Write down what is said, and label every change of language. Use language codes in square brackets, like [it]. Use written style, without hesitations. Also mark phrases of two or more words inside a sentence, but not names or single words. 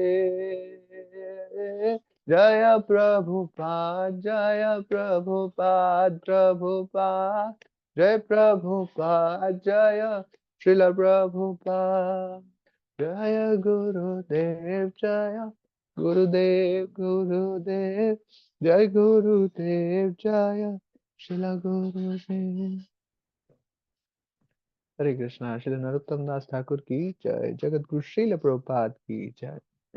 [bn] জয় প্রভুপাদ জয় প্রভুপাদ, প্রভুপাদ জয় প্রভুপাদ, জয় শিল প্রভুপাদ। জয় গুরুদেব জয় গুরুদেব, গুরুদেব জয় গুরুদেব, জয় শিল গুরুদেव। [hi] हरे कृष्णा। श्री नरोत्तम दास ठाकुर की जय। जगत गुरु श्रील प्रभुपाद की जय।